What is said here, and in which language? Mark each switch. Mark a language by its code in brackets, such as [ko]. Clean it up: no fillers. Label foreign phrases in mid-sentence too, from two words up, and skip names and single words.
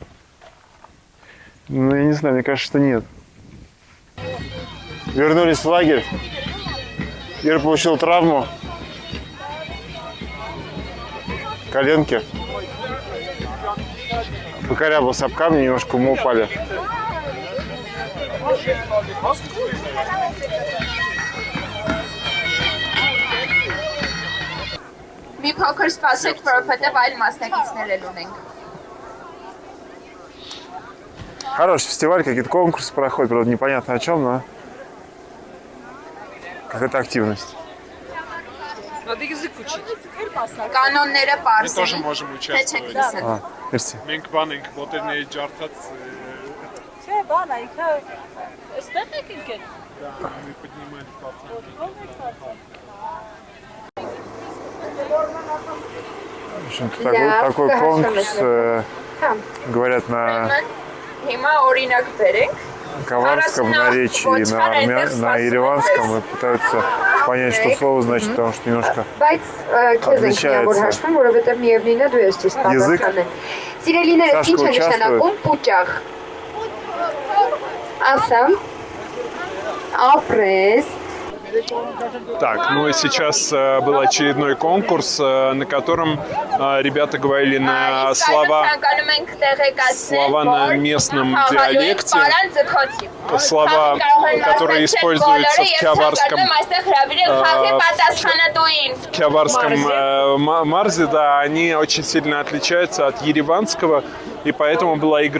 [ru] Ну, я не знаю, мне кажется, что нет. Вернулись в лагерь. Ира получил травму коленки. Покорябался об камни, немножко мы упали. [hy] Մի փոքր սպասեք, որովհետև այլ մասնակիցներ էլ ունենք։ [ru] Хороший фестиваль, какие-то конкурсы проходят, правда, непонятно о чем, но какая-то активность. Надо язык учить. [hy] Կանոնները [ru] Мы [hy] պարզ [ru] тоже [hy] են, [ru] можем [hy] թե [ru] участвовать. [hy] չեք լսել։ [ru] А, мерси. [hy] Մենք բան ենք մոտերների ջարդած Չէ, բան է, ինքը ստեղ եք ինքն։ [ru] да, мы поднимали папу. В общем-то, такой конкурс, говорят, на [hy] Հիմա օրինակ բերենք, [ru] каварском наречии и на ереванском и пытаются понять, что слово значит, потому что немножко отличается. Язык. Сашка участвует. Так, ну и сейчас был очередной конкурс, на котором ребята говорили на слова на местном диалекте, слова, которые используются в кяварском марзе, да, они очень сильно отличаются от ереванского, и поэтому была игра.